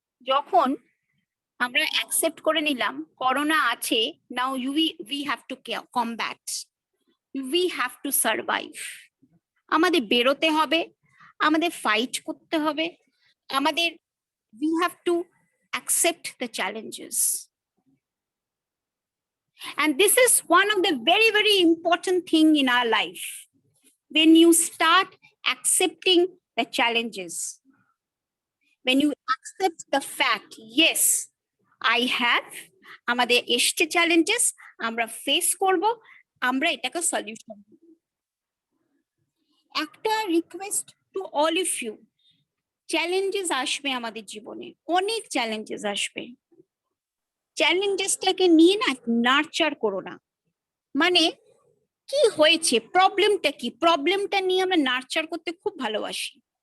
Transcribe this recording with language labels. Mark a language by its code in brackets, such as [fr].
[bn] যখন আমরা অ্যাকসেপ্ট করে নিলাম করোনা আছে, [en] Now we have to combat, we have to survive. [bn] আমাদের বেরোতে হবে, আমাদের ফাইট করতে হবে, আমাদের [en] we have to accept the challenges. And this is one of the very important thing in our life. When you start accepting the challenges, when you accept the fact, yes, I have, [bn] আমাদের এসছে challenges, আমরা face করব, আমরা এটাকে solution দেব। একটা [en] request to all of you, [bn] challenges আসবে আমাদের জীবনে, অনেক চ্যালেঞ্জেস আসবে। চ্যালেঞ্জেসটাকে নিয়ে না নার্চার করো না, মানে কি হয়েছে, প্রবলেমটা কি, প্রবলেমটা নিয়ে আমরা নার্চার করতে খুব ভালোবাসি।